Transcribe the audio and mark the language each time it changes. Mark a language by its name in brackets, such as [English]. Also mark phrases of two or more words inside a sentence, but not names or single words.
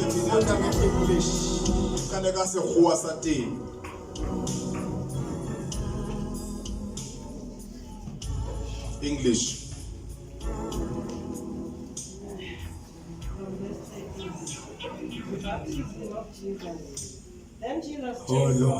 [Zulu] Kodwa nge-English. [Southern Sotho] Kana ka sekgowa sa teng. [English] English. Baptism of Jesus. Then Jesus Oh, came Lord.